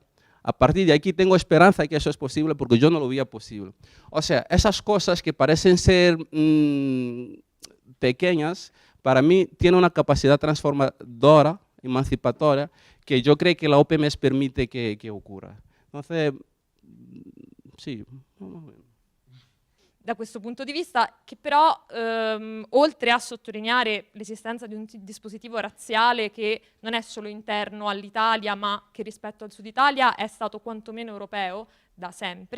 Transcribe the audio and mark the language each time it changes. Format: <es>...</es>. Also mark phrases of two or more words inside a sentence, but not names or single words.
<es>A partir de aquí tengo esperanza de que eso es posible porque yo no lo veía posible. O sea, esas cosas que parecen ser pequeñas, para mí tienen una capacidad transformadora, emancipatoria, que yo creo que la OPMS permite que ocurra. Entonces,</es> <it>sì. Da questo punto di vista, che però oltre a sottolineare l'esistenza di un dispositivo razziale che non è solo interno all'Italia, ma che rispetto al Sud Italia è stato quantomeno europeo da sempre.</it>